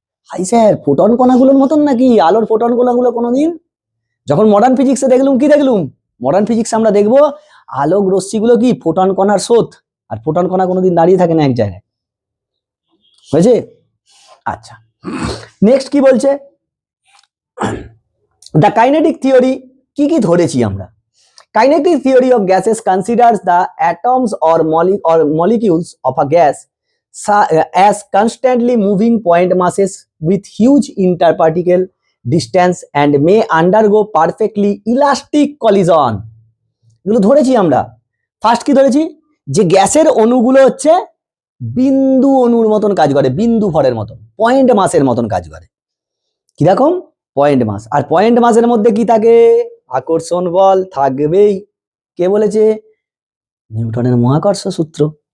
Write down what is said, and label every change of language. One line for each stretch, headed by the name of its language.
Bangla: Hi sir, photon কণাগুলোর মতন নাকি? আলোর ফোটন কণাগুলো কোনোদিন, যখন মডার্ন ফিজিক্সে দেখলুম, মডার্ন ফিজিক্সে আমরা দেখবো আলোক রশ্মিগুলো কি ফোটন কণার স্রোত, আর ফোটন কণা কোনোদিন দাঁড়িয়ে থাকে না এক জায়গায়, হয়েছে? আচ্ছা, নেক্সট কি বলছে, দ্য কাইনেটিক থিওরি, কি ধরেছি আমরা?
English: Kinetic theory of gases considers the atoms or molecules of a gas as constantly moving point masses with huge interparticle distance and may undergo perfectly elastic collision.
Bangla: এগুলো ধরেছি আমরা। First কি ধরেছি, যে গ্যাসের অণুগুলো হচ্ছে বিন্দু অণুর মতন কাজ করে, বিন্দু ভরের মতন, পয়েন্ট মাসের মতন কাজ করে। কিরকম? পয়েন্ট মাস। আর পয়েন্ট মাসের মধ্যে কি থাকে? আকর্ষণ বল থাকবেই। কে বলেছে? নিউটনের মহাকর্ষ সূত্র।